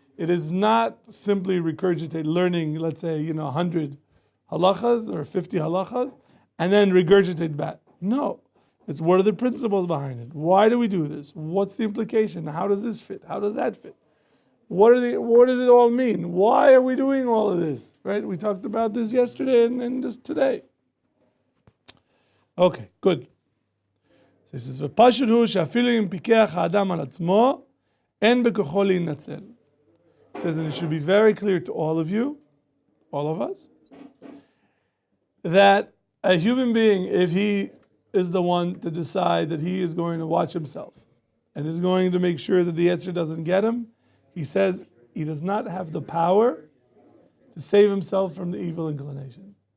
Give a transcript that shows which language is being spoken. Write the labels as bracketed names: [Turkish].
[English] It is not simply regurgitate, learning, let's say, 100 halachas or 50 halachas, and then regurgitate back. No. It's what are the principles behind it? Why do we do this? What's the implication? How does this fit? How does that fit? What does it all mean? Why are we doing all of this? Right? We talked about this yesterday and this today. Okay, good. This is [Hebrew] ופשוט הוא שאפילו אם פיקח האדם על עצמו, אין בכוחו להינצל. [English] It says, and it should be very clear to all of you, all of us, that a human being, if he is the one to decide that he is going to watch himself and is going to make sure that the Yetzer doesn't get him, he says he does not have the power to save himself from the evil inclination.